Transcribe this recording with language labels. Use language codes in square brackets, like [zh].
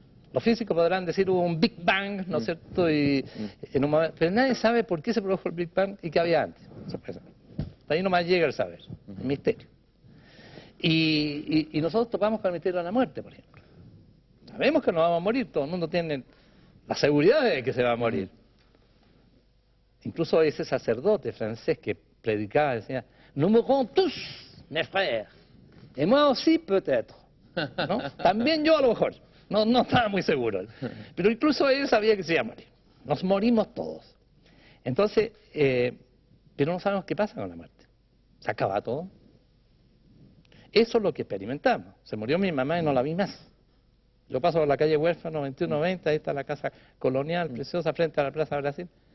[es] Los físicos podrán decir hubo un Big Bang, ¿no es cierto? Y, en un momento, pero nadie sabe por qué se produjo el Big Bang y qué había antes. Sorpresa. Ahí nomás llega el saber, el misterio. Y nosotros topamos con el misterio de la muerte, por ejemplo. Sabemos que nos vamos a morir, todo el mundo tiene la seguridad de que se va a morir. Incluso ese sacerdote francés que predicaba decía, [fr] nous mourrons tous, mes frères, et moi aussi peut-être. [es] ¿No? También yo a lo mejor, no estaba muy seguro. Pero incluso él sabía que se iba a morir. Nos morimos todos. Entonces, pero no sabemos qué pasa con la muerte. ¿Se acaba todo? Eso es lo que experimentamos. Se murió mi mamá y no la vi más. Yo paso por la calle Huérfano, 2190, ahí está la casa colonial, preciosa, frente a la Plaza Brasil.